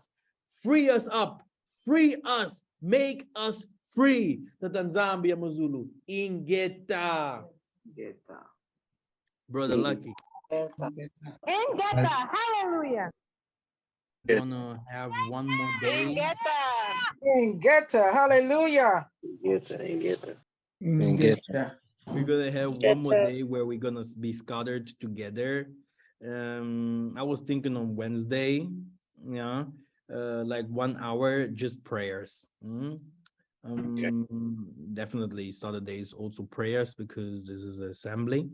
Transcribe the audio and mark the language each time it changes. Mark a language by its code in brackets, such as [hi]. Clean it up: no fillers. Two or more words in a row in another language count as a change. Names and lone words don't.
[en] Free us up, free us, make us free. [kg] That Nzambi Amazulu. Ingeta. [en] Brother Lucky. Ingeta, hallelujah. Gonna have one more day. Ingeta, hallelujah. Ingeta. We're gonna have one more day where we're gonna be scattered together. I was thinking on Wednesday, yeah, like 1 hour, just prayers. Definitely Saturdays also prayers because this is an assembly.